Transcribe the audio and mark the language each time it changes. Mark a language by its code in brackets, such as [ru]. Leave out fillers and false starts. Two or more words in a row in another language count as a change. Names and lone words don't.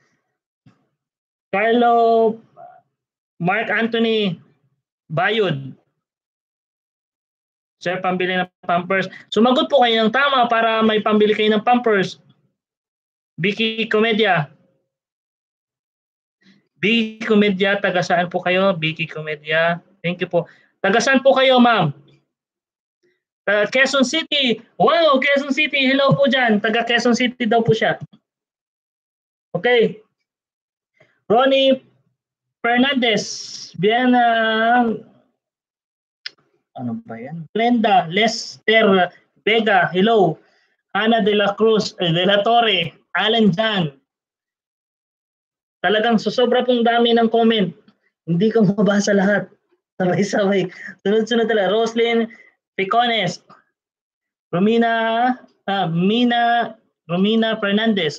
[tl] Carlo Mark Anthony Bayod. Sir, pambili ng Pampers. Sumagot po kayo ng tama para may pambili kayo ng Pampers. Vicky Comedia. Vicky Comedia, taga saan po kayo? Vicky Comedia. Thank you po. Taga saan po kayo, ma'am? Quezon City. Wow, Quezon City. Hello po dyan. Taga Quezon City daw po siya. Okay. Ronnie Fernandez. Bien, ano ba yan? Glenda Lester Vega. Hello. Ana de la Cruz, de la Torre. Alan Jan. Talagang susobra pong dami ng comment. Hindi ko mabasa lahat. Sabay-sabay. Sunod-sunod talaga. Roslyn Picones. Romina, Romina Fernandez.